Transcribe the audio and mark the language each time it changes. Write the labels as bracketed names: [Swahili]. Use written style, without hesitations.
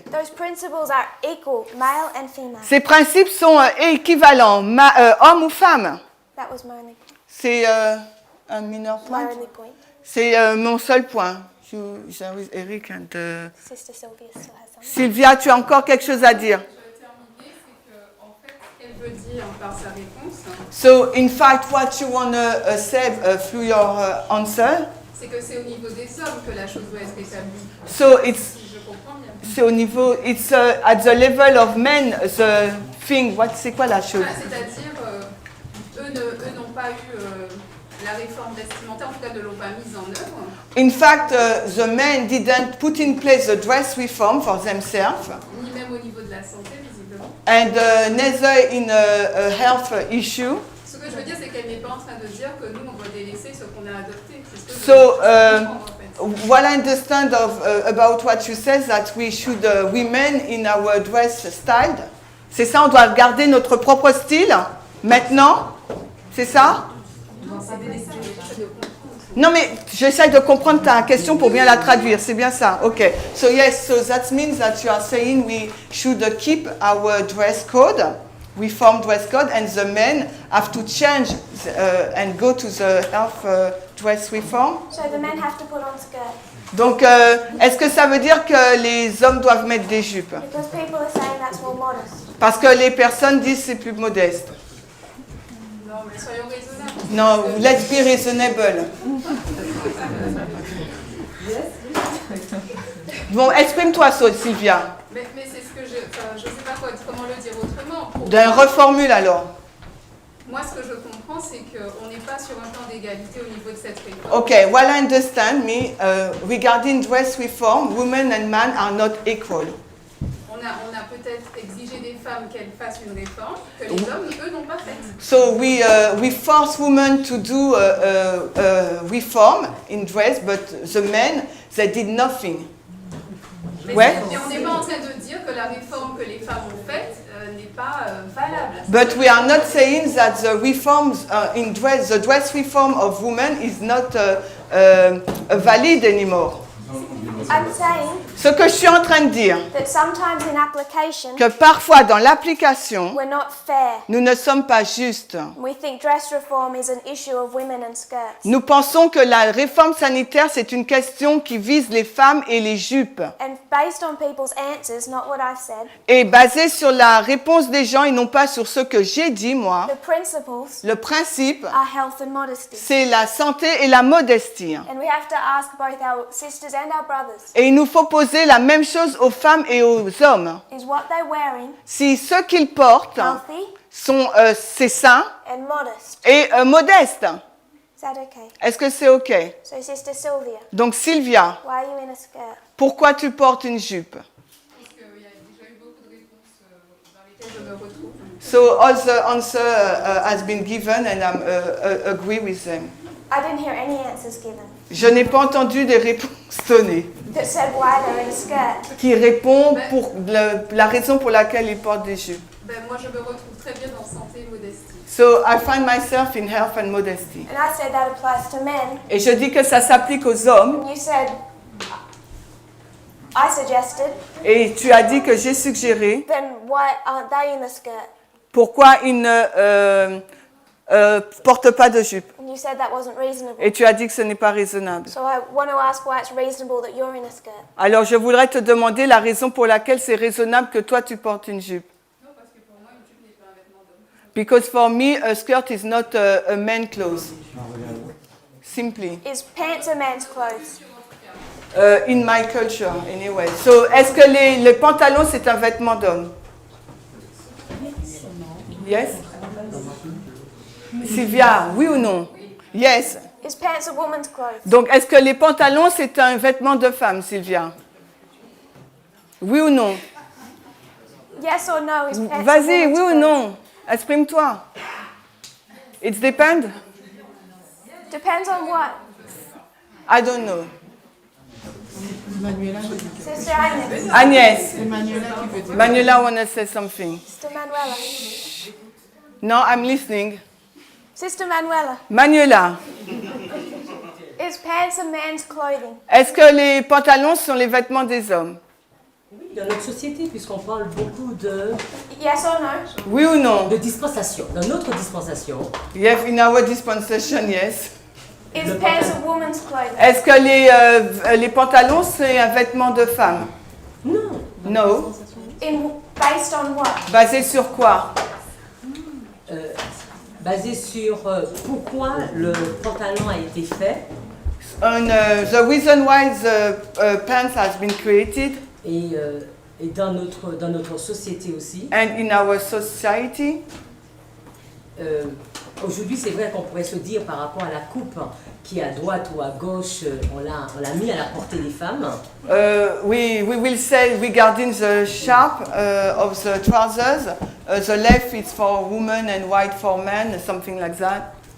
[English] those principles are equal, male and female. [French] Ces principes sont équivalents, homme ou femme. [English] That was my only, [French] C'est un mineur [English] my point. only point. [French] C'est mon seul point. Eric and, [English] Sister Sylvia still has something. [French] Sylvia, tu as encore quelque chose à dire? Je vais terminer, c'est que en fait, ce qu'elle veut dire par sa réponse, [English] So, in fact, what you want to say through your answer, [French] c'est que c'est au niveau des hommes que la chose doit être établie. [English] so it's [French] Si je comprends bien. c'est au niveau, [English] it's at the level of men, the thing. [French] C'est quoi la chose? Ah, c'est-à-dire, eux n'ont pas eu la réforme vestimentaire, en tout cas ne l'ont pas mise en œuvre. [English] In fact, the men didn't put in place the dress reform for themselves, [French] Ni même au niveau de la santé, visiblement. [English] and neither in a health issue. [French] Ce que je veux dire, c'est qu'elle n'est pas en train de dire que nous, on doit délaisser ce qu'on a adopté. C'est ce que [English] So, [French] je comprends, en fait. [English] what I understand about what you said, that we should, women in our dress style, [French] c'est ça, on doit garder notre propre style, maintenant, c'est ça? Non, mais j'essaie de comprendre ta question pour bien la traduire, c'est bien ça, ok. [English] So yes, so that means that you are saying we should keep our dress code, reform dress code, and the men have to change and go to the health dress reform. So the men have to put on skirts [French] Donc, est-ce que ça veut dire que les hommes doivent mettre des jupes? [English] because people are saying that's more modest. [French] Parce que les personnes disent que c'est plus modeste. Non, mais soyons raisonnables. [English] Non, let's be reasonable. [French] Bon, exprime-toi, Sylvia. Mais c'est ce que je sais pas comment le dire autrement. Reformule alors. Moi, ce que je comprends, c'est qu'on n'est pas sur un plan d'égalité au niveau de cette réforme. [English] Okay, well, I understand me. Regarding dress reform, women and men are not equal. [French] On a peut-être exigé des femmes qu'elles fassent une réforme que les hommes, eux, n'ont pas faite. [English] So we force women to do reform in dress, but the men, they did nothing. [French] Mais Ouais. on n'est pas en train de dire que la réforme que les femmes ont faite n'est pas valable. [English] But we are not saying that the reforms in dress, the dress reform of women is not valid anymore. I'm saying [French] Ce que je suis en train de dire, [English] that sometimes in application [French] que parfois dans l'application, [English] we're not fair. [French] nous ne sommes pas justes. [English] We think dress reform is an issue of women and skirts. [French] Nous pensons que la réforme sanitaire, c'est une question qui vise les femmes et les jupes. [English] And based on people's answers, not what I've said, [French] Et basée sur la réponse des gens et non pas sur ce que j'ai dit, moi, [English] the principles [French] le principe, [English] are health and modesty. [French] c'est la santé et la modestie. [English] And we have to ask both our sisters and our brothers, [French] Et il nous faut poser la même chose aux femmes et aux hommes. [English] is what they're wearing [French] Si ce qu'ils portent [English] healthy [French] sont c'est sain [English] and modest? [French] et modeste, [English] Is that okay? [French] est-ce que c'est OK? [English] So Sister Sylvia, [French] Donc Sylvia, [English] why are you in a skirt? [French] pourquoi tu portes une jupe? Parce qu'il y a déjà eu beaucoup de réponses dans lesquelles je me retrouve. [English] So all the answer has been given and I agree with them. I didn't hear any answers given [French] Je n'ai pas entendu des réponses données [English] that said why they're in a skirt. [French] qui répondent pour la raison pour laquelle ils portent des jupes. Ben, moi, je me retrouve très bien dans santé et modestie. [English] So I find myself in health and modesty. And I said that applies to men. [French] Et je dis que ça s'applique aux hommes. [English] And you said, I suggested, [French] Et tu as dit que j'ai suggéré [English] then why aren't they in the skirt? [French] pourquoi ils ne portent pas de jupe. [English] And you said that wasn't reasonable. [French] Et tu as dit que ce n'est pas raisonnable. [English] So I want to ask why it's reasonable that you're in a skirt. [French] Alors je voudrais te demander la raison pour laquelle c'est raisonnable que toi tu portes une jupe. Non, parce que pour moi, une jupe n'est pas un vêtement d'homme. [English] Because for me, a skirt is not a man clothes. Simply. Is pants a man's clothes? In my culture, anyway. [French] So, est-ce que les pantalons, c'est un vêtement d'homme? [English] Yes? Sylvia, [French] oui ou non? [English] Yes. Is pants a woman's clothes? [French] Donc, est-ce que les pantalons, c'est un vêtement de femme, Sylvia? Oui ou non? [English] Yes or no? Is pants a [French] Vas-y, [English] woman's [French] oui ou [English] clothes? [French] non? Exprime-toi. [English] It depends? Depends on what? I don't know. Manuela, Sister Agnes. Agnès. [French] c'est Manuela qui veut dire. [English] Manuela wanna say something. Sister Manuela. No, I'm listening. Sister Manuela. Manuela, Is pants a man's clothing? [French] est-ce que les pantalons sont les vêtements des hommes? Dans notre société, puisqu'on parle beaucoup de [English] Yes or no? [French] Oui ou non? de dispensation. Dans notre dispensation, [English] Yes, in our dispensation, yes. Is pants a woman's clothing? [French] Est-ce que les pantalons, c'est un vêtement de femme? non. [English] No. Based on what? [French] Basé sur quoi? Basé sur pourquoi le pantalon a été fait [English] The reason why the pants has been created [French] et dans notre société aussi. [English] and in our society. [French] Aujourd'hui, c'est vrai qu'on pourrait se dire par rapport à la coupe qui est à droite ou à gauche, on l'a mis à la portée des femmes. [English] We will say regarding the sharp of the trousers, the left is for women and white for men, something like that.